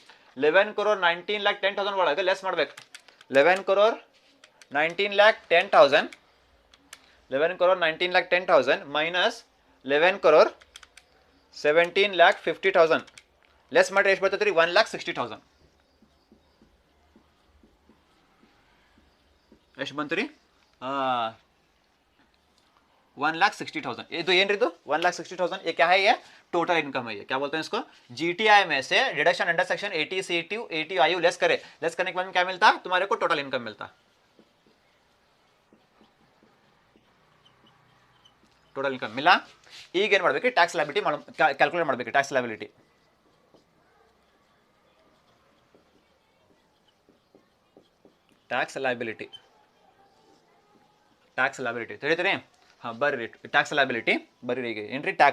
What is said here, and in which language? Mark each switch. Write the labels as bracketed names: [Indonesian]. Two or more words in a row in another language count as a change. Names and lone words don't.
[Kannada] 11 crore 19,10,000 ಒಳಗೆ ಲೆಸ್ ಮಾಡ್ಬೇಕು. 11 crore 19,10,000 11 crore 19,10,000 ಮೈನಸ್ 11 crore 17,50,000 ಲೆಸ್ ಮಾಡಿದ್ರೆ ಎಷ್ಟು ಬರ್ತೈತೆ ರೀ? 1,60,000. ಎಷ್ಟು ಬಂತು ರೀ? 1,60,000. ಇದು ಏನ್ರಿ ಇದು? 1,60,000. [Hindi] ये क्या है? ये [English] total income [Hindi] है. ये क्या बोलते हैं इसको? GTI में से [English] deduction under section 80C to 80IU less [Hindi] करने के बाद में क्या मिलता? तुम्हारे को [English] total income [Hindi] मिलता. [English] total income [Hindi] मिला. [Kannada] ಈಗ ಏನು ಮಾಡಬೇಕು? [English] tax liability calculate [Kannada] ಮಾಡಬೇಕು. [English] tax liability [Kannada] ತಿಳಿತೀರಿ? ಹಾಂ ಬರ್ರಿ. [English] tax liability [Kannada] ಬರ್ರಿ. ಈಗ ಏನ್ರಿ?